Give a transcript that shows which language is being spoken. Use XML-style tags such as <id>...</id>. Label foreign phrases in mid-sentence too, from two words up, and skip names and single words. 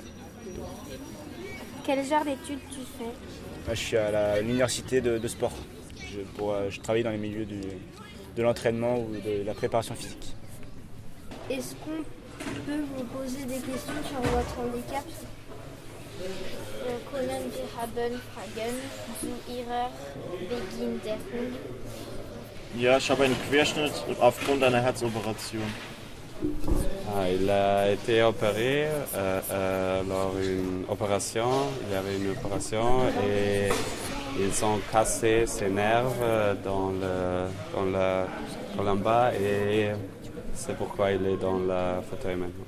<fr>Quel genre d'études tu fais? Moi, je suis à l'université de sport. Je travaille dans les milieux de l'entraînement ou de la préparation physique. Est-ce qu'on peut vous poser des questions sur votre handicap?</fr> <de>Können wir haben Fragen zu Ihrer Behinderung? Ja, ich habe einen Querschnitt aufgrund einer Herzoperation.</de> <fr>Il a été opéré lors d'une opération. Il y avait une opération et ils ont cassé ses nerfs dans la colonne bas et c'est pourquoi il est dans le fauteuil maintenant.</fr>